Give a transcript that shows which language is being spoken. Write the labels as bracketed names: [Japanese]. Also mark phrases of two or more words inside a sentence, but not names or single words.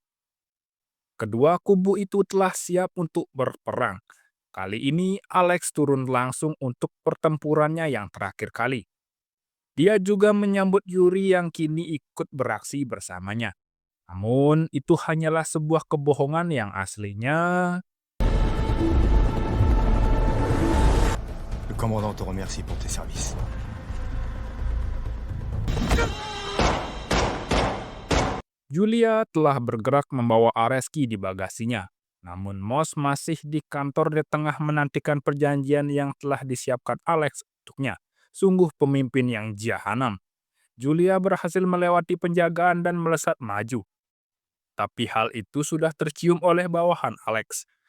[Indonesian] Kedua kubu itu telah siap untuk berperang. Kali ini Alex turun langsung untuk pertempurannya yang terakhir kali. Dia juga menyambut Yuri yang kini ikut beraksi bersamanya. Namun itu hanyalah sebuah kebohongan yang aslinya. [French] Le commandant te remercie pour tes services. [Indonesian] Julia telah bergerak membawa Areski di bagasinya. Namun Moss masih di kantor di tengah menantikan perjanjian yang telah disiapkan Alex untuknya. Sungguh pemimpin yang jahanam. Julia berhasil melewati penjagaan dan melesat maju. Tapi hal itu sudah tercium oleh bawahan Alex.